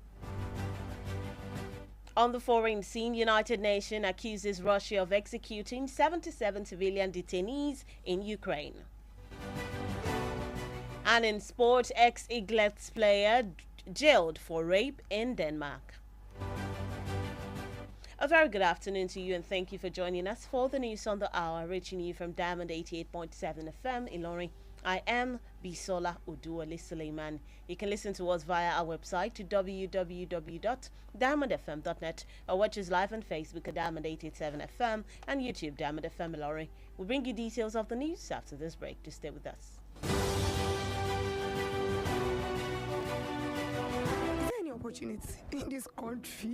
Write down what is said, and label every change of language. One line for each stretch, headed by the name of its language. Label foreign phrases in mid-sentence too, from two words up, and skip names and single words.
English: On the foreign scene, United Nations accuses Russia of executing 77 civilian detainees in Ukraine. And in sport, ex-Eaglets player jailed for rape in Denmark. A very good afternoon to you and thank you for joining us for the news on the hour, reaching you from Diamond 88.7 FM Ilorin. I am Bisola Oduwole Suleiman. You can listen to us via our website to www.diamondfm.net or watch us live on Facebook at Diamond 887 FM and YouTube Diamond FM Ilorin. We'll bring you details of the news after this break. Just stay with us. Opportunity in this country.